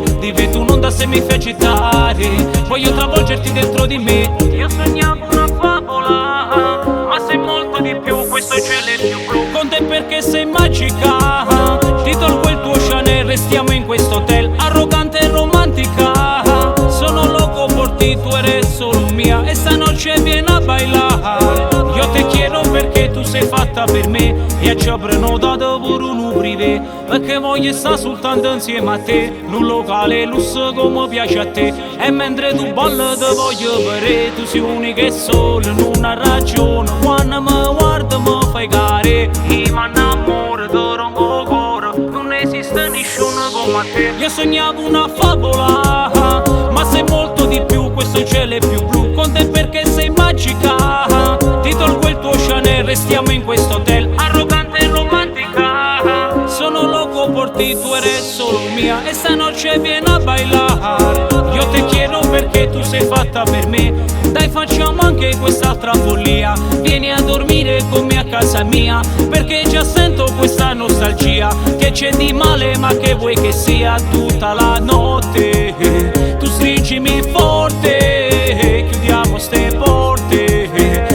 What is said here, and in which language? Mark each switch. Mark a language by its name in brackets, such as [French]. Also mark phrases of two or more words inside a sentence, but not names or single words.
[Italian] Divento un'onda se mi fai agitare. Voglio travolgerti dentro di me. Io sognavo una favola, ma sei molto di più, questo cielo è più blu. Con te perché sei magica. Ti tolgo il tuo Chanel, restiamo in questo hotel. Arrogante e romantica. [Spanish] Sono loco por ti, tu eres solo mia. Esta noche viene a bailar. [Italian] Io [Spanish] te quiero [Italian] perché tu sei fatta per me. E ci ho prenotato pure un privé, perché voglio stare soltanto insieme a te. In un locale lusso come piace a te. E mentre tu balli ti voglio vedere. Tu sei unica e sola, non ha ragione. Quando mi guardi mi fai care. E mi innamoro, ti rompo cuore. Non esiste nessuno come te. Io sognavo una favola, ma sei molto di più, questo cielo è più blu. Con te perché sei magica. Ti tolgo il tuo Chanel, restiamo in questo hotel. Arrogante e romantica. [Spanish] Sono loco por ti, tu eres solo mia. Esta noche viene a bailar. [Italian] Io [Spanish] te quiero [Italian] perché tu sei fatta per me. Dai facciamo anche quest'altra follia. Vieni a dormire con me a casa mia, perché già sento questa nostalgia. Che c'è di male ma che vuoi che sia tutta la notte. Tu stringimi forte, chiudiamo ste porte.